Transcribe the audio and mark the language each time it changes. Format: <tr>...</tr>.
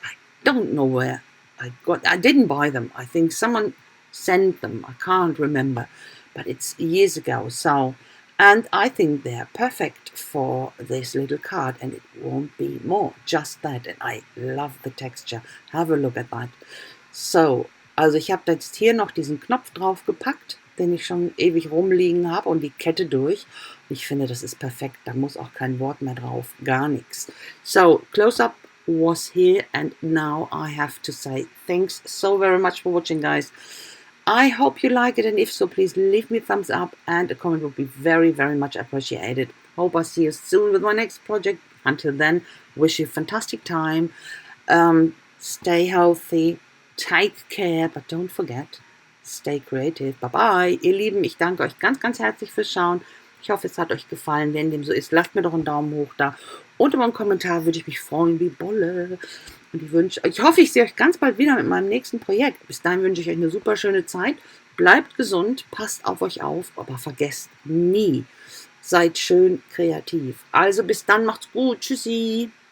<en>I don't know where I didn't buy them. I think someone sent them. I can't remember, but it's years ago. So, and I think they're perfect for this little card, and it won't be more. Just that, and I love the texture. Have a look at that.</en> <de>So, also ich habe jetzt hier noch diesen Knopf drauf gepackt, den ich schon ewig rumliegen habe, und die Kette durch. Ich finde, das ist perfekt. Da muss auch kein Wort mehr drauf, gar nichts. So, close up</de> <en>was here, and now I have to say thanks so very much for watching, guys. I hope you like it, and if so, please leave me a thumbs up, and a comment would be very, very much appreciated. Hope I see you soon with my next project. Until then, wish you a fantastic time. Stay healthy, take care, but don't forget, stay creative. Bye bye,</en> <de>ihr Lieben. Ich danke euch ganz, ganz herzlich fürs Schauen. Ich hoffe, es hat euch gefallen. Wenn dem so ist, lasst mir doch einen Daumen hoch da. Und über einen Kommentar würde ich mich freuen wie Bolle. Und ich hoffe, ich sehe euch ganz bald wieder mit meinem nächsten Projekt. Bis dahin wünsche ich euch eine super schöne Zeit. Bleibt gesund, passt auf euch auf, aber vergesst nie, seid schön kreativ. Also bis dann, macht's gut. Tschüssi.</de>